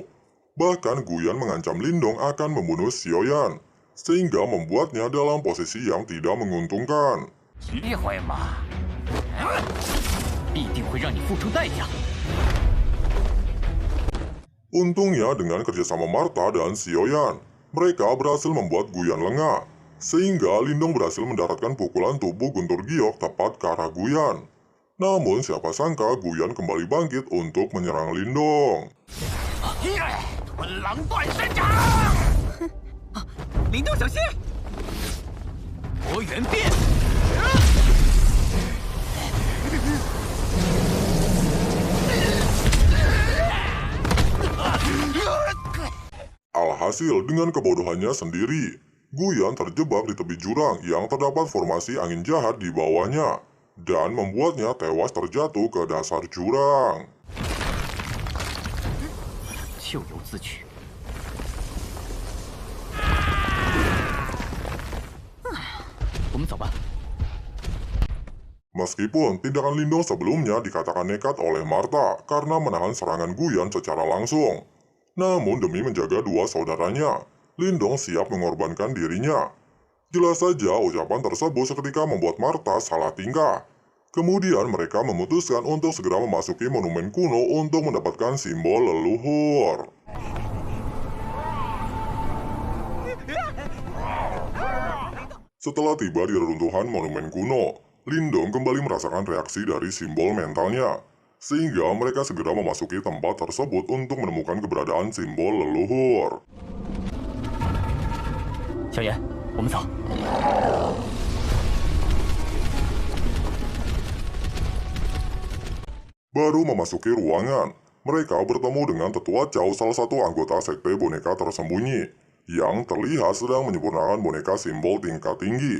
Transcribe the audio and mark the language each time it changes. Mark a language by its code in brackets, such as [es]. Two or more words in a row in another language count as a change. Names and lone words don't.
[id] Bahkan Guyan mengancam Lindong akan membunuh Xiaoyan, sehingga membuatnya dalam posisi yang tidak menguntungkan. [zh] 别坏马，必定会让你付出代价。 [id] Untungnya dengan kerjasama Martha dan Xiaoyan, mereka berhasil membuat Guyan lengah, sehingga Lindong berhasil mendaratkan pukulan tubuh Guntur Giok tepat ke arah Guyan. Namun siapa sangka Guyan kembali bangkit untuk menyerang Lindong. [zh] 吞狼断山掌！林动小心！魔元变！ [id] Alhasil dengan kebodohannya sendiri, Guyan terjebak di tepi jurang yang terdapat formasi angin jahat di bawahnya, dan membuatnya tewas terjatuh ke dasar jurang. [zh] 咎由自取。我们走吧。 [id] Meskipun tindakan Lindong sebelumnya dikatakan nekat oleh Martha karena menahan serangan Guyan secara langsung, namun demi menjaga dua saudaranya, Lindong siap mengorbankan dirinya. Jelas saja ucapan tersebut seketika membuat Martha salah tingkah. Kemudian mereka memutuskan untuk segera memasuki monumen kuno untuk mendapatkan simbol leluhur. Setelah tiba di reruntuhan monumen kuno, Lindong kembali merasakan reaksi dari simbol mentalnya, sehingga mereka segera memasuki tempat tersebut untuk menemukan keberadaan simbol leluhur. [zh] 小妍，我们走。 [id] Baru memasuki ruangan, mereka bertemu dengan Tetua Cao, salah satu anggota sekte boneka tersembunyi, yang terlihat sedang menyempurnakan boneka simbol tingkat tinggi.